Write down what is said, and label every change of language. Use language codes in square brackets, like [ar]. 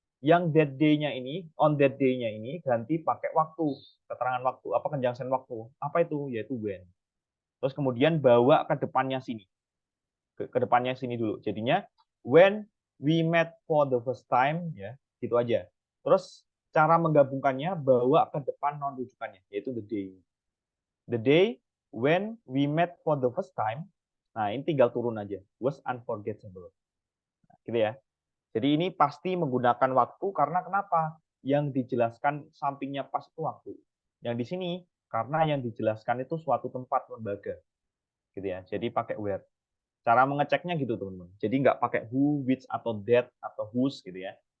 [id] Yang that day-nya ini, on that day-nya ini ganti pakai waktu, keterangan waktu, apa conjunction waktu. Apa itu? Yaitu when. Terus kemudian bawa ke depannya sini. Ke depannya sini dulu. Jadinya [en] when we met for the first time [id] ya, gitu aja. Terus cara menggabungkannya bawa ke depan non rujukannya, yaitu [en] the day. The day when we met for the first time. [id] Nah, ini tinggal turun aja. [en] Was unforgettable. [id] Nah, gitu ya. Jadi ini pasti menggunakan waktu karena kenapa? Yang dijelaskan sampingnya pas itu waktu. Yang di sini karena yang dijelaskan itu suatu tempat, lembaga. Gitu ya. Jadi pakai where. Cara mengeceknya gitu teman-teman. Jadi nggak pakai who, which, atau that, atau whose gitu ya.